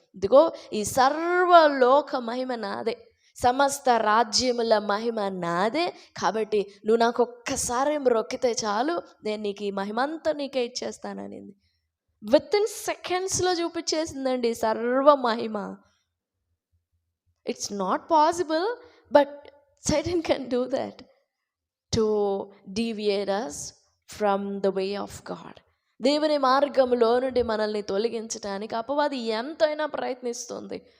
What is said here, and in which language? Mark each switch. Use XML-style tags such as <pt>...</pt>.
<te>ఇదిగో ఈ సర్వలోక మహిమ నాదే, సమస్త రాజ్యముల మహిమ నాదే, కాబట్టి నువ్వు నాకు ఒక్కసారి మొక్కితే చాలు, నేను నీకు ఈ మహిమంతా నీకే ఇచ్చేస్తాననింది.</te> <en>within సెకండ్స్లో</en> <te>చూపించేసిందండి సర్వ మహిమ.</te> <en>It's not possible, but Satan can do that to deviate us from the way of God.</en> <te>దేవుని మార్గంలో నుండి మనల్ని తొలగించడానికి అపవాది ఎంతైనా ప్రయత్నిస్తుంది.</te>